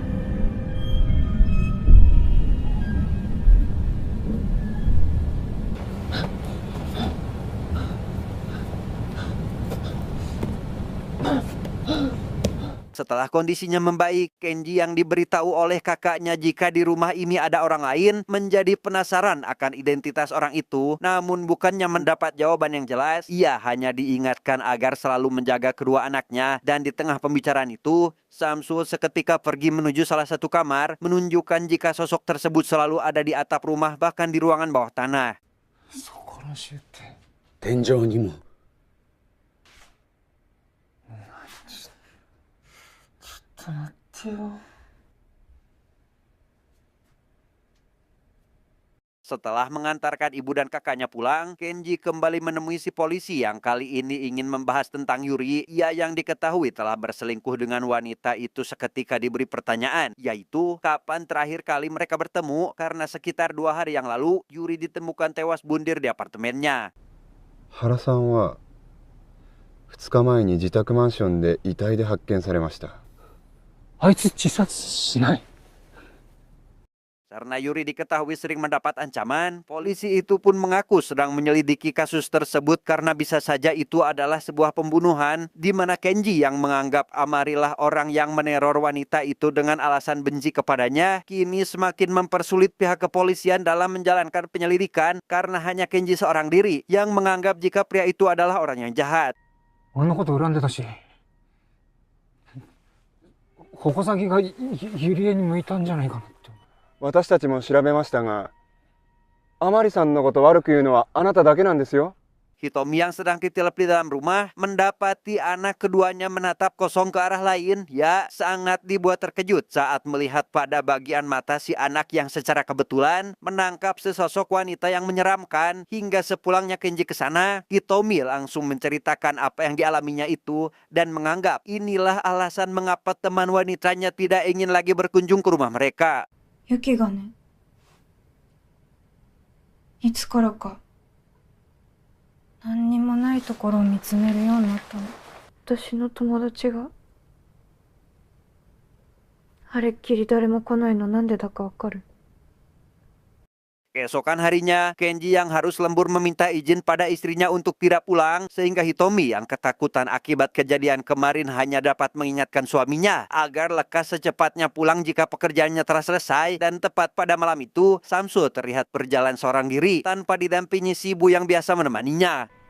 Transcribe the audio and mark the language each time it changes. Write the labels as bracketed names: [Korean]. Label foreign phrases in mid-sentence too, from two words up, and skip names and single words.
[Indonesian] Setelah kondisinya membaik, Kenji yang diberitahu oleh kakaknya jika di rumah ini ada orang lain menjadi penasaran akan identitas orang itu. Namun bukannya mendapat jawaban yang jelas, ia hanya diingatkan agar selalu menjaga kedua anaknya. Dan di tengah pembicaraan itu, Samsul seketika pergi menuju salah satu kamar, menunjukkan jika sosok tersebut selalu ada di atap rumah, bahkan di ruangan bawah tanah. [Japanese] 天井にも。 [Indonesian] Setelah mengantarkan ibu dan kakaknya pulang, Kenji kembali menemui si polisi yang kali ini ingin membahas tentang Yuri. Ia yang diketahui telah berselingkuh dengan wanita itu seketika diberi pertanyaan, yaitu kapan terakhir kali mereka bertemu, karena sekitar 2 hari yang lalu Yuri ditemukan tewas bundir di apartemennya. [Japanese] 原さんは2日前に自宅マンションで遺体で発見されました。あいつ自殺しない。 [Indonesian] Karena Yuri diketahui sering mendapat ancaman, polisi itu pun mengaku sedang menyelidiki kasus tersebut karena bisa saja itu adalah sebuah pembunuhan di mana Kenji yang menganggap Amarilah orang yang meneror wanita itu dengan alasan benci kepadanya, kini semakin mempersulit pihak kepolisian dalam menjalankan penyelidikan karena hanya Kenji seorang diri yang menganggap jika pria itu adalah orang yang jahat. [Japanese] 俺のこと恨んでたし、矛先がゆりえに向いたんじゃないかなって。私たちも調べましたが、あまりさんのこと悪く言うのはあなただけなんですよ。 [Indonesian] Hitomi yang sedang ditilep di dalam rumah mendapati anak keduanya menatap kosong ke arah lain. Ya, sangat dibuat terkejut saat melihat pada bagian mata si anak yang secara kebetulan menangkap sesosok wanita yang menyeramkan. Hingga sepulangnya Kenji ke sana, Hitomi langsung menceritakan apa yang dialaminya itu dan menganggap inilah alasan mengapa teman wanitanya tidak ingin lagi berkunjung ke rumah mereka. [Japanese] ユキがね、いつからか何にもないところを見つめるようになったの。私の友達があれっきり誰も来ないのなんでだかわかる？ [Indonesian] Keesokan harinya, Kenji yang harus lembur meminta izin pada istrinya untuk tidak pulang, sehingga Hitomi yang ketakutan akibat kejadian kemarin hanya dapat mengingatkan suaminya agar lekas secepatnya pulang jika pekerjaannya telah selesai. Dan tepat pada malam itu, Samsul terlihat berjalan seorang diri tanpa didampingi si ibu yang biasa menemaninya.